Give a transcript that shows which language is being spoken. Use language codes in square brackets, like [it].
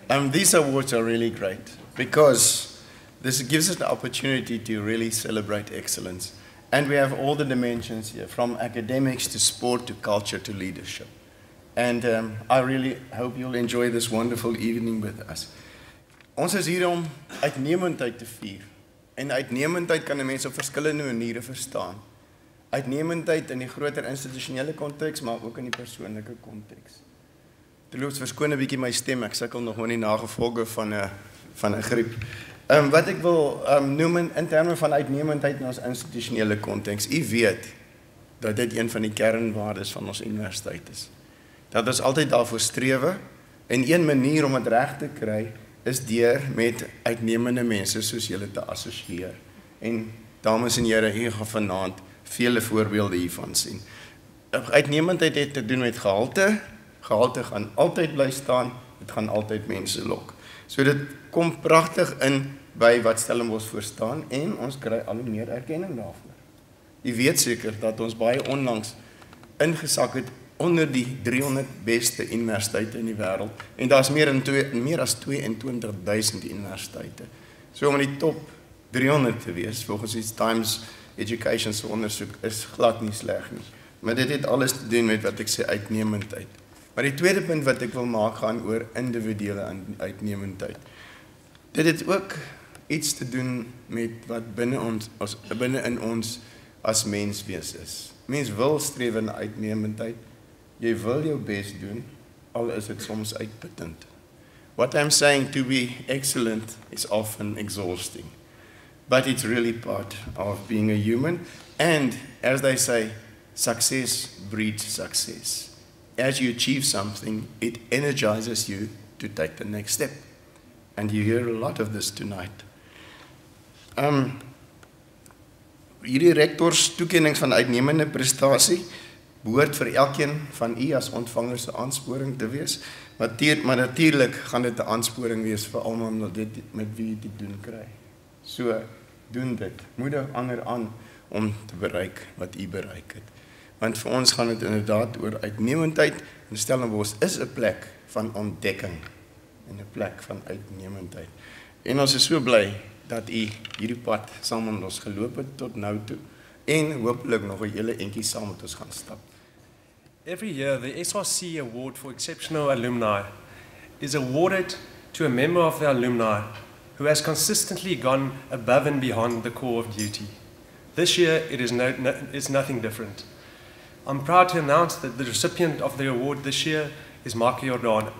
[en] These awards are really great because this gives us the opportunity to really celebrate excellence. And we have all the dimensions here, from academics to sport to culture to leadership. And I really hope you'll enjoy this wonderful evening with us. [af] Ons is hier om uitnemendheid te vier. En uitnemendheid kan 'n mens op verskillende maniere verstaan. Uitnemendheid in die groter institusionele konteks, maar ook in die persoonlike konteks. Terloops, verskoon 'n bietjie my stem, ek sukkel nog met die nagevolge van 'n griep. Wat ek wil noem in terme van uitnemendheid in ons institusionele konteks, u weet dat dit een van die kernwaardes van ons universiteit is. Dat ons altyd daarvoor strewe, en een manier om dit reg te kry, is deur met uitnemende mense soos julle te assosieer. En dames en here, hier gaan vanaand vele voorbeelde hiervan sien. Uitnemendheid het te doen met gehalte. Gehalte gaan altyd bly staan, dit gaan altyd mense lok. So dit kom pragtig in by wat Stellenbosch voor staan en ons kry al hoe meer erkenning daarvoor. Jy weet seker dat ons baie onlangs ingesak het onder die 300 beste universiteite in die wêreld en daar's meer as 22,000 universiteite. So om in die top 300 te wees volgens die Times Education se ondersoek is glad nie sleg nie. Maar dit het alles te doen met wat ek sê uitnemendheid. Maar die tweede punt wat ek wil maak gaan oor individuele uitnemendheid. Dit het ook iets te doen met wat binne in ons as menswees is. Mens wil streef na uitnemendheid. Jy wil jou bes doen, al is dit soms uitputtend. [en] What I'm saying, to be excellent is often exhausting. But it's really part of being a human. And as they say, success breeds success. As you achieve something, it energizes you to take the next step. And you hear a lot of this tonight. [af] Hierdie Rektorstoekennings van uitnemende prestasie behoort vir elkeen van u as ontvanger se aansporing te wees. Maar natuurlik gaan dit 'n aansporing wees vir almal met wie jy dit doen kry. So, doen dit. Moedig ander aan om te bereik wat u bereik het. Want vir ons gaan dit inderdaad oor uitnemendheid. En Stellenbosch is 'n plek van ontdekking en 'n plek van uitnemendheid. En ons is so bly dat u hierdie pad saam met ons geloop het tot nou toe en hopelik nog 'n hele entjie saam met ons gaan stap. [en] Every year, the SRC Award for Exceptional Alumni is awarded to a member of the alumni who has consistently gone above and beyond the call of duty. This year, it is nothing different. I'm proud to announce that the recipient of the award this year is Mark Jordan.